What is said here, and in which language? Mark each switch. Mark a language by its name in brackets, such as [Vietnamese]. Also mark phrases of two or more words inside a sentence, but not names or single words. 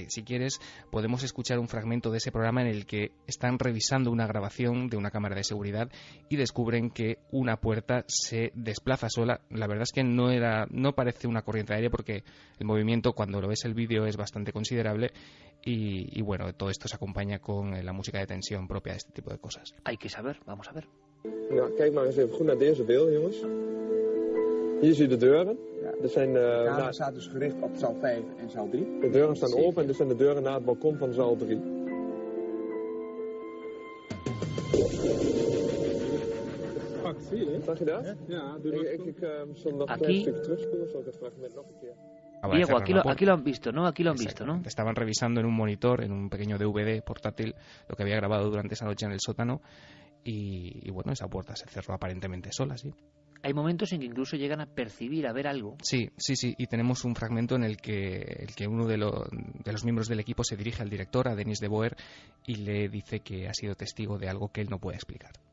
[Spanish] Si quieres, podemos escuchar un fragmento de ese programa en el que están revisando una grabación de una cámara de seguridad y descubren que una puerta se desplaza sola. La verdad es que no parece una corriente de aire, porque el movimiento, cuando lo ves el vídeo, es bastante considerable y bueno, todo esto se acompaña con la música de tensión propia de este tipo de cosas. Hay que saber, vamos a ver. [Dutch] Nou, kijk maar eens even goed naar deze beelden, jongens. Hier zie je de deuren. Er zijn, de camera staat dus gericht op zaal 5 en zaal 3. De deuren staan open en dit zijn de deuren naar het balkon van zaal 3. Zag je dat? Ja, ik zal nog een klein stukje terugspoelen, zal ik het fragment nog een keer. [Spanish] Diego, aquí lo han visto, ¿no? Aquí lo han visto, ¿no? Estaban revisando en un monitor, en un pequeño DVD portátil, lo que había grabado durante esa noche en el sótano y bueno, esa puerta se cerró aparentemente sola, sí. Hay momentos en que incluso llegan a percibir, a ver algo. Sí, y tenemos un fragmento en el que uno de los miembros del equipo se dirige al director, a Denis de Boer, y le dice que ha sido testigo de algo que él no puede explicar.